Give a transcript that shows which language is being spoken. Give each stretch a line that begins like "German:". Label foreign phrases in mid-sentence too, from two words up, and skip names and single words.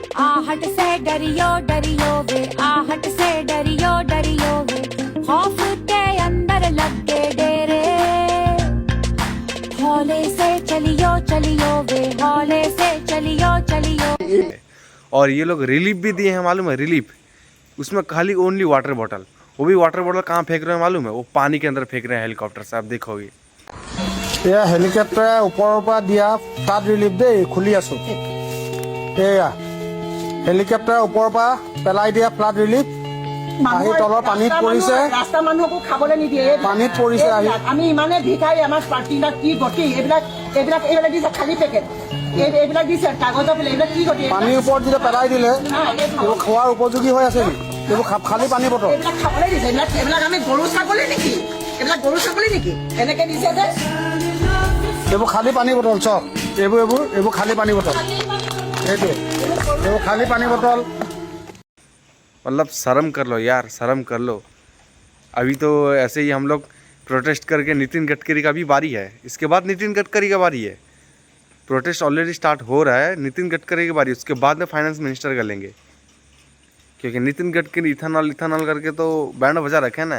Hindi: आहट से डरियो डरियो वे, आहट से डरियो डरियो वे, खौफ के अंदर लग के डेरे, हौले से चलियो चलियो वे, हौले से चलियो चलियो। और ये लोग रिलीफ भी दिए हैं, मालूम है, रिलीफ उसमें खाली
English: only water bottle,
Hindi: वो भी
English: water bottle
Hindi: कहाँ फेंक रहे हैं मालूम है, वो पानी के अंदर फेंक रहे हैं हेलीकॉप्टर से। आप देखोगे
Assamese: এয়া হেলিকপ্টাৰে ওপৰৰ পৰা দিয়া
English: flood relief
Assamese: দেই, খুলি আছো। এয়া হেলিকপ্টাৰে ওপৰৰ পৰা পেলাই দিয়া
English: flood relief
Assamese: আহি তলৰ পানীত পৰিছে, ৰাস্তা মানুহকো খাবলৈ নিদিয়ে, পানীত পৰিছে আহি। আমি ইমানে ভিখাৰী, আমাৰ পাৰ্টিবিলাক কি গতি, এইবিলাক দিছে খালী পেকেট, এইবিলাক দিছে কাগজৰ পেলে, এইবিলাক কি গতি, পানীৰ ওপৰত যেতিয়া পেলাই দিলে এইবোৰ খোৱাৰ উপযোগী হৈ আছে নেকি? এইবোৰ খালী পানী বটল, এইবিলাক খাবলৈ দিছে, এইবিলাক আমি গৰু ছাগলী নেকি, এইবিলাক গৰু ছাগলী নেকি এনেকে দিছে যে, এইবোৰ খালী পানী বটল চব, এইবোৰ খালী পানী বটল, এইটো এইবোৰ খালী পানী বটল।
Hindi: मतलब शर्म कर लो यार, शर्म कर लो। अभी तो ऐसे ही हम लोग प्रोटेस्ट करके, नितिन गडकरी का भी बारी है, इसके बाद नितिन गडकरी का बारी है।
English: protest already start
Hindi: हो रहा है, नितिन गडकरी की बारी, उसके बाद में
English: finance minister
Hindi: का लेंगे, क्योंकि नितिन गडकरी इथेनॉल करके तो बैंड बजा रखे हैं ना।